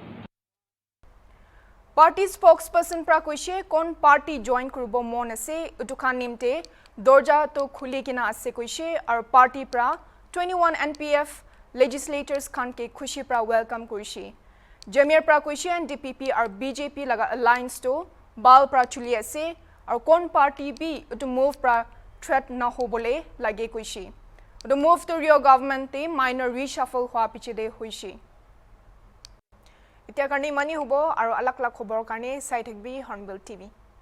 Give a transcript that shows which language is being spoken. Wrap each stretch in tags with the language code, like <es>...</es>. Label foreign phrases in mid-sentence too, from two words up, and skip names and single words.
<en>Party spokesperson</en> <nag>prakushe kon party join kurbo mon ase utukhan nimte dorja to khuli kina ase kuishe ar party pra 21</nag> <en>NPF legislators</en> <nag>khan ke khushi pra welcome kuishi. Jamir prakushe and DPP ar BJP laga alliance to bal pra chuli ase ar kon party bi to move pra threat na hobole lage kuishi.</nag> <en>The move to Rio government te minor reshuffle</en> <nag>hua piche de huishi. इत्या करने मनी हुबो और अलग अलग खबर करने साइट भी हॉर्नबिल टीवी।</nag>